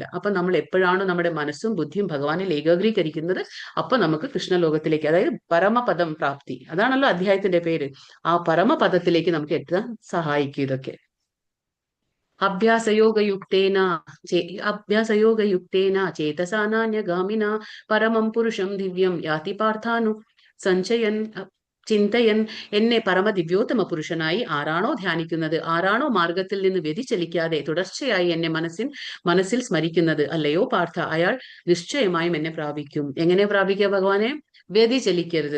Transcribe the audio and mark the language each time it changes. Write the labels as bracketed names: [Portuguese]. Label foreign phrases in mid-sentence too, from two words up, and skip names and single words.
[Malayalam] അപ്പൊ നമ്മൾ എപ്പോഴാണോ നമ്മുടെ മനസ്സും ബുദ്ധിയും ഭഗവാനിൽ ഏകാഗ്രീകരിക്കുന്നത്, അപ്പൊ നമുക്ക് കൃഷ്ണലോകത്തിലേക്ക്, അതായത് പരമപദം പ്രാപ്തി, അതാണല്ലോ അധ്യായത്തിന്റെ പേര്, ആ പരമപദത്തിലേക്ക് നമുക്ക് എത്താൻ സഹായിക്കും ഇതൊക്കെ. [Sanskrit] അഭ്യാസയോഗയുക്തേന ചേതസാ നാന്യഗാമിന പരമം പുരുഷം ദിവ്യം യാതി പാർത്ഥാനു സഞ്ചയൻ ചിന്തയൻ. [Malayalam] എന്നെ പരമദിവ്യോത്തമ പുരുഷനായി ആരാണോ ധ്യാനിക്കുന്നത്, ആരാണോ മാർഗത്തിൽ നിന്ന് വ്യതിചലിക്കാതെ തുടർച്ചയായി എന്നെ മനസ്സിൽ സ്മരിക്കുന്നത്, അല്ലയോ പാർത്ഥ, അയാൾ നിശ്ചയമായും എന്നെ പ്രാപിക്കും. എങ്ങനെ പ്രാപിക്കുക ഭഗവാനെ? വ്യതിചലിക്കരുത്.